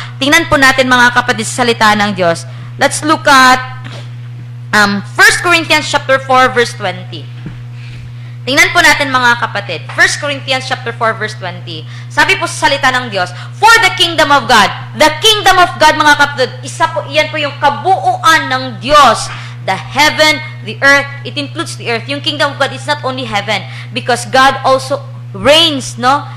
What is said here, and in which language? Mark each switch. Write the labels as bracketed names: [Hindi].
[Filipino] Tingnan po natin, mga kapatid, sa salita ng Diyos. [English] Let's look at 1 Corinthians chapter 4 verse 20. [Filipino] Tingnan po natin, mga kapatid. 1 Corinthians chapter 4 verse 20. Sabi po sa salita ng Diyos, [English] for the kingdom of God. The kingdom of God, [Filipino] mga kapatid, iyan po yung kabuuan ng Diyos. [English] The heaven, the earth, it includes the earth. Yung kingdom of God is not only heaven because God also reigns, no?